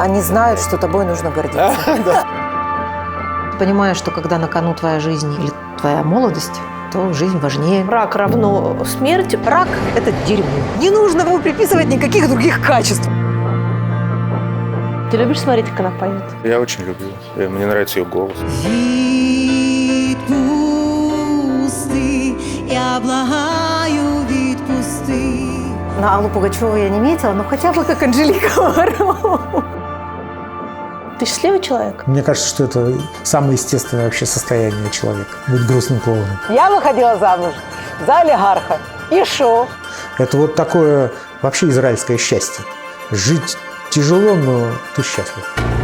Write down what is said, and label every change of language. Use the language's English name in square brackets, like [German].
[Russian] Они знают, что тобой нужно гордиться. Понимаешь, что когда на кону твоя жизнь или твоя молодость, то жизнь важнее. Рак равно смерть. Рак – это дерьмо. Не нужно ему приписывать никаких других качеств. Ты любишь смотреть, как она поет? Я очень люблю. Мне нравится ее голос. [Ukrainian] Відпусти, я благаю, відпусти. [Russian] На Аллу Пугачеву я не метила, но хотя бы как Анжелика Варум. Ты счастливый человек? Мне кажется, что это самое естественное вообще состояние человека – быть грустным клоуном. Я выходила замуж за олигарха. И шо? Это вот такое вообще израильское счастье. Жить тяжело, но ты счастлив.